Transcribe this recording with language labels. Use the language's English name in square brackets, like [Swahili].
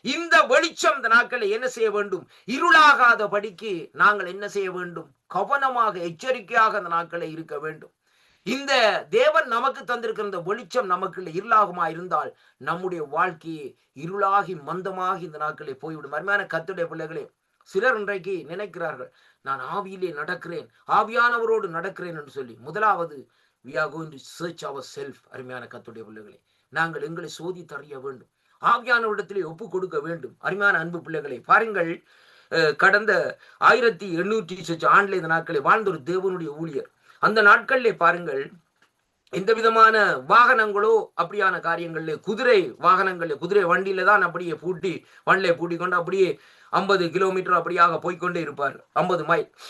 [Tamil] இந்த வெளிச்சம் இந்த நாட்களே என்ன செய்ய வேண்டும், இருளாகாதபடிக்கு நாங்கள் என்ன செய்ய வேண்டும், கவனமாக எச்சரிக்கையாக அந்த நாட்களே இருக்க வேண்டும். இந்த தேவன் நமக்கு தந்திருக்கிற இந்த வெளிச்சம் நமக்கு இருளாகுமா இருந்தால் நம்முடைய வாழ்க்கையை இருளாகி மந்தமாகி இந்த நாட்களே போய்விடும். அருமையான கர்த்தருடைய பிள்ளைகளே, சிலர் இன்றைக்கு நினைக்கிறார்கள், நான் ஆவியிலே நடக்கிறேன், ஆவியானவரோடு நடக்கிறேன் என்று சொல்லி. முதலாவது [English] we are going to search ourselves. [Tamil] அருமையான கர்த்தருடைய பிள்ளைகளே, நாங்கள் எங்களை சோதித்தறிய வேண்டும், ஆவியானவரிடத்திலே ஒப்பு கொடுக்க வேண்டும். அருமையான அன்பு பிள்ளைகளை பாருங்கள், கடந்த 1800 ஆண்டுல இந்த நாட்களை வாழ்ந்த ஒரு தேவனுடைய ஊழியர், அந்த நாட்களிலே பாருங்கள் எந்த விதமான வாகனங்களோ அப்படியான காரியங்கள்ல, குதிரை வாகனங்கள்ல, குதிரை வண்டியில தான் அப்படியே வண்டியை பூட்டி கொண்டு அப்படியே 50 கிலோமீட்டர் அப்படியாக போய்கொண்டே இருப்பார், 50 மைல்.